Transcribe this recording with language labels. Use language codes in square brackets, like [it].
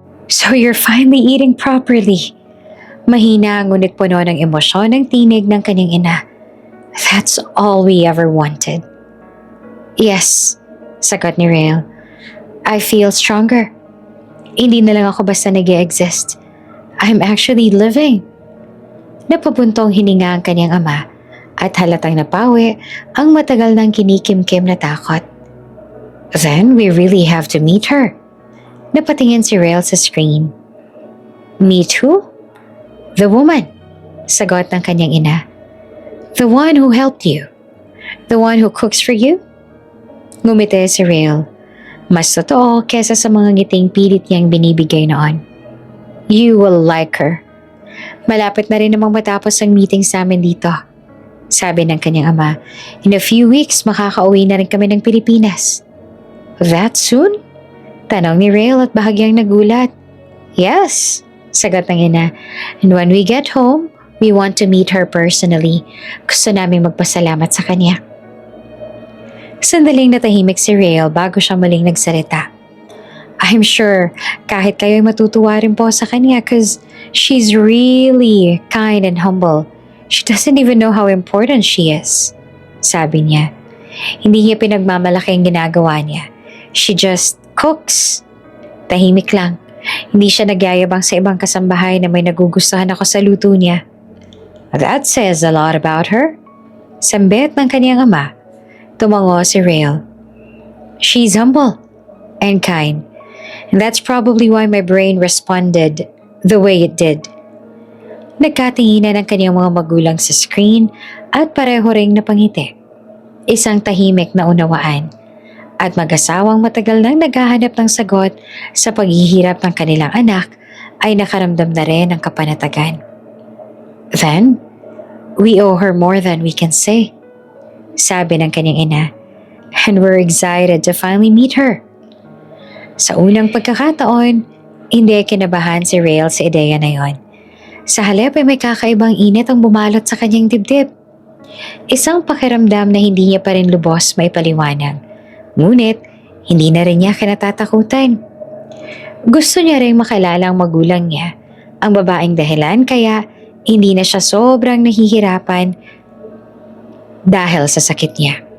[en] So you're finally eating properly. [tl] Mahina ngunit puno ng emosyon ang tinig ng kanyang ina. [en] That's all we ever wanted. Yes, [tl] sagot ni Rael. [en] I feel stronger. [tl] Hindi na lang ako basta nag-e-exist. [en] I'm actually living. [tl] Napabuntong hininga ang kanyang ama at halatang napawi ang matagal nang kinikimkim na takot. [en] Then we really have to meet her. [tl] Napatingin si Rael sa screen. [en] Meet who? The woman, [tl] sagot ng kanyang ina. [en] The one who helped you. The one who cooks for you? [tl] Ngumiti si Rael. Mas totoo kesa sa mga ngiting pilit niyang binibigay noon. [en] You will like her. [tl] Malapit na rin namang matapos ang meeting sa amin dito. Sabi ng kanyang ama, [en] in a few weeks [tl] makakauwi na rin kami ng Pilipinas. [en] That soon? [tl] Tanong ni Rael at bahagyang nagulat. Yes, sagot ng ina. [en] And when we get home, we want to meet her personally. [tl] Gusto namin magpasalamat sa kanya. Sandaling natahimik si Rael bago siya muling nagsalita. [en] I'm sure [tl] kahit kayo'y matutuwa rin po sa kanya [en] cause she's really kind and humble. She doesn't even know how important she is. [tl] Sabi niya. Hindi niya pinagmamalaki ang ginagawa niya. [en] She just cooks. [tl] Tahimik lang. Hindi siya nagyayabang sa ibang kasambahay na may nagugustuhan ako sa luto niya. [en] That says a lot about her. [tl] Sambit ng kanyang ama. Tumango si Rael. [en] She's humble and kind. And that's probably why my brain responded the way it did. [tl] Nagkatinginan ang kanyang mga magulang sa screen at pareho ring napangiti. Isang tahimik na unawaan at mag-asawang matagal nang naghahanap ng sagot sa paghihirap ng kanilang anak ay nakaramdam na rin ng kapanatagan. [en] Then, we owe her more than we can say, [tl] sabi ng kanyang ina, [en] and we're excited to finally meet her. [tl] Sa unang pagkakataon, hindi kinabahan si Rael sa ideya na yon. Sa halip ay may kakaibang init ang bumalot sa kanyang dibdib. Isang pakiramdam na hindi niya pa rin lubos maipaliwanag. Ngunit, hindi na rin niya kinatatakutan. Gusto niya rin makilala ang magulang niya, ang babaeng dahilan kaya hindi na siya sobrang nahihirapan dahil sa sakit niya.